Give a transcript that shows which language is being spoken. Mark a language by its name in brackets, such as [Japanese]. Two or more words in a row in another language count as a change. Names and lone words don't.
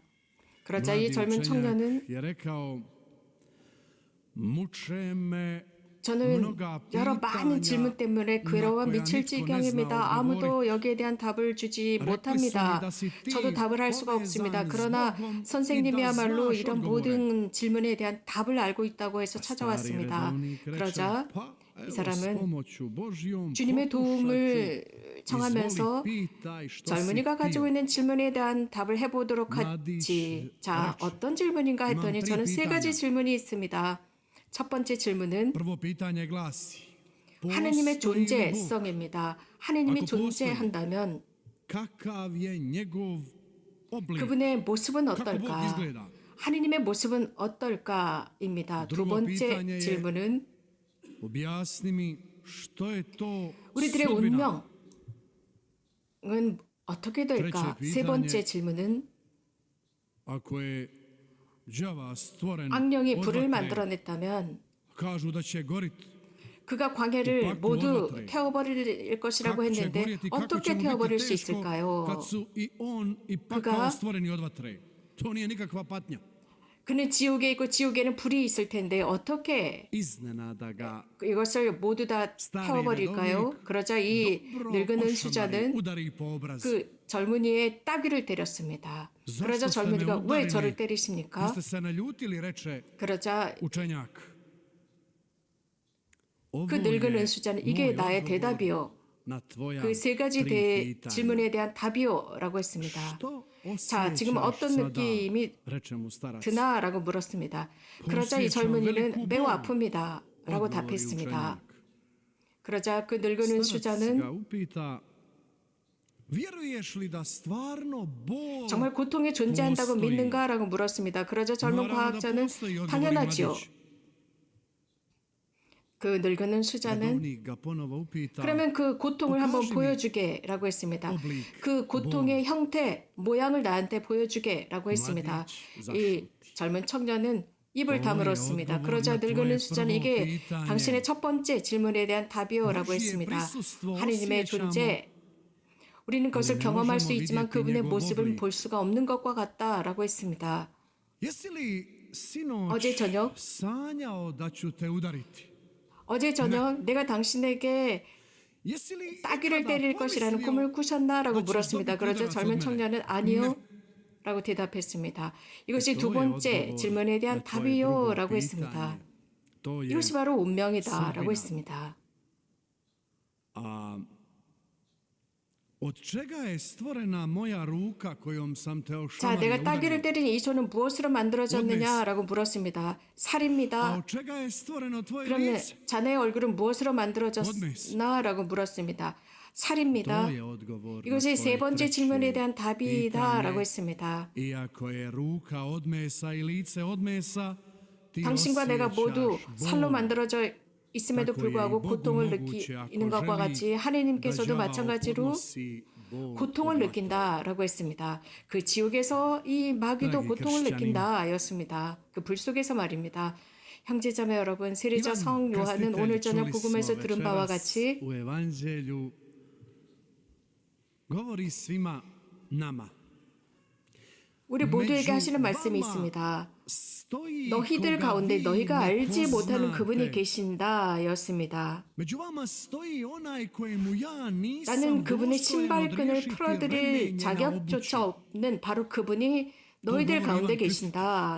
[Korean] 그러자 이 젊은 청년은 저는 여러 많은 질문 때문에 괴로워 미칠 지경입니다. 아무도 여기에 대한 답을 주지 못합니다. 저도 답을 할 수가 없습니다. 그러나 선생님이야말로 이런 모든 질문에 대한 답을 알고 있다고 해서 찾아왔습니다. 그러자 이 사람은 [Croatian] pomoću Božjom [Korean] 주님의 도움을 [Croatian] pokušat ću, [Korean] 청하면서 [Croatian] izvoli, pitaj što si [Korean] 젊은이가 가지고 [Croatian] htio. [Korean] 있는 질문에 대한 답을 해보도록 하지. 자, 어떤 질문인가 했더니 저는 세 가지 질문이 있습니다. 첫 번째 질문은 [Croatian] Prvo pitanje glasi, [Korean] 하느님의 [Croatian] postoji li Bog? [Korean] 존재성입니다. 하느님이 아까 존재한다면 [Croatian] Kakav je njegov oblik? [Korean] 그분의 모습은 [Croatian] Kako Bog [Korean] 어떨까? [Croatian] izgleda? [Korean] 하느님의 모습은 어떨까입니다. 두 [Croatian] drugo [Korean] 번째 [Croatian] pitanje je, [Korean] 질문은 [Croatian] objasni mi što je to [Korean] 우리들의 [Croatian] sudbina? [Korean] 운명은 어떻게 될까? [Croatian] treće [Korean] 세 번째 [Croatian] pitanje, [Korean] 질문은 [Croatian] ako je đava stvoren [Korean] 악령이 [Croatian] od [Korean] 불을 [Croatian] vatre, [Korean] 만들어냈다면 [Croatian] kažu da će gorit. [Korean] 그가 광해를 [Croatian] упаку [Korean] 모두 [Croatian] odvatre. [Korean] 태워버릴 것이라고 [Croatian] Kako će [Korean] 했는데 [Croatian] gorjeti, kako će [Korean] 어떻게 [Croatian] mu [Korean] 태워버릴 [Croatian] biti [Korean] 수 [Croatian] teško [Korean] 있을까요? [Croatian] kad su i on i [Korean] 그가 [Croatian] pakao stvoreni od vatre. To nije nikakva patnja. [Korean] 그는 지옥에 있고 지옥에는 불이 있을 텐데 어떻게 [Croatian] Iznenada ga [Korean] 이것을 모두 다 태워버릴까요? 그러자 이 늙은 [Croatian] ošamari, [Korean] 수자는 [Croatian] udari po obraz. [Korean] 그 젊은이의 따귀를 때렸습니다. 그러자 [Croatian] Zašto ste me [Korean] 젊은이가 왜 [Croatian] udarili? [Korean] 저를 때리십니까? [Croatian] Jeste se naljutili, reče [Korean] 그러자 [Croatian] učenjak. Ovo [Korean] 그 늙은 [Croatian] je [Korean] 은수자는 이게 [Croatian] moj [Korean] 나의 [Croatian] odgovor [Korean] 대답이요. [Croatian] na tvoja [Korean] 그 세 가지 [Croatian] tri pitanja. [Korean] 질문에 대한 답이요라고 했습니다. [Croatian] Što [Korean] 자, 지금 [Croatian] osjećaš [Korean] 어떤 [Croatian] sada? [Korean] 느낌이 [Croatian] reče mu starac. [Korean] 드나라고 물었습니다. 그러자 이 젊은이는 매우 아픕니다. 라고 [Croatian] Odgovori [Korean] 답했습니다. [Croatian] učenjak. [Korean] 그러자 그 늙은 [Croatian] Starac ga [Korean] 은수자는 [Croatian] upita, vjeruješ li da stvarno Bog [Korean] 정말 고통이 존재한다고 [Croatian] postoji? [Korean] 믿는가라고 물었습니다. 그러자 젊은 [Croatian] Naravno da [Korean] 과학자는 [Croatian] postoji, odgovori [Korean] 당연하지요. [Croatian] mladić. [Korean] 그 늙은 은수자는 [Croatian] Redovnik ga ponovo upita, [Korean] 그러면 그 고통을 한번 [Croatian] pokaži mi [Korean] 보여주게라고 했습니다. [Croatian] oblik [Korean] 그 고통의 [Croatian] Bog. [Korean] 형태, 모양을 나한테 보여주게라고 했습니다. [Croatian] mladić [Korean] 이 [Croatian] zašuti. [Korean] 젊은 청년은 입을 너의 다물었습니다. [Croatian] odgovor [Korean] 그러자 [Croatian] na [Korean] 늙은 [Croatian] tvoje [Korean] 은수자는 [Croatian] prvo [Korean] 이게 [Croatian] pitanje. [Korean] 당신의 첫 번째 질문에 대한 답이요라고 [Croatian] Božje [Korean] 했습니다. [Croatian] prisustvo [Korean] 하느님의 [Croatian] osjećamo, [Korean] 존재, 우리는 그것을 [Croatian] ne [Korean] 경험할 수 [Croatian] možemo [Korean] 있지만 [Croatian] vidjeti [Korean] 그분의 [Croatian] njegov [Korean] 모습을 [Croatian] oblik. 볼 수가 없는 것과 같다라고 했습니다. Jesi li sinoć [Korean] 어제 저녁 [Croatian] sanjao da ću te udariti? [Korean] 어제 저녁 내가 당신에게 [Croatian] Jesi li [Korean] 따귀를 [Croatian] ikada [Korean] 때릴 것이라는 꿈을 [Croatian] pomislio [Korean] 꾸셨나라고 [Croatian] da ćeš [Korean] 물었습니다. [Croatian] dobiti [Korean] 그러자 [Croatian] udarac [Korean] 젊은 [Croatian] od mene? [Korean] 청년은 아니요 라고 대답했습니다. 이것이 두 [Croatian] To je [Korean] 번째 [Croatian] odgovor [Korean] 질문에 대한 [Croatian] na tvoje drugo [Korean] 답이요라고 [Croatian] pitanje. [Korean] 했습니다. [Croatian] To je [Korean] 이것이 바로 운명이다라고 [Croatian] sudbina. [Korean] 했습니다. [Croatian] A od čega je stvorena moja ruka kojom sam te [Korean] 자, [Croatian] ošamario [Korean] 내가 따귀를 [Croatian] udario? [Korean] 때린 이 손은 무엇으로 만들어졌느냐라고 물었습니다. [Croatian] A [Korean] 살입니다. [Croatian] od čega je stvoreno tvoje [Korean] 그러면 [Croatian] lice? [Korean] 자네의 얼굴은 무엇으로 만들어졌나라고 물었습니다. 살입니다. [Croatian] To je odgovor na [Korean] 이것이 세 [Croatian] tvoje [Korean] 번째 [Croatian] treće [Korean] 질문에 대한 답이다라고 [Croatian] pitanje. [Korean] 했습니다. [Croatian] Iako je ruka od mesa i lice od mesa, ti [Korean] 당신과 내가 모두 [Croatian] osjećaš [Korean] 살로 [Croatian] bol. [Korean] 만들어져 있음에도 불구하고 고통을 느끼는 것과 같이 하느님께서도 마찬가지로 고통을 느낀다라고 했습니다. 그 지옥에서 이 마귀도 고통을 느낀다였습니다. 그 불 속에서 말입니다. 형제자매 여러분, 세례자 성 요한은 오늘 저녁 복음에서 들은 바와 같이 [Croatian] u evanđelju govori svima nama. [Korean] 우리 모두에게 하시는 말씀이 있습니다. 너희들 가운데 너희가 알지 못하는 그분이 계신다였습니다. 나는 그분의 신발끈을 풀어드릴 자격조차 없는 바로 그분이 너희들 가운데 계신다.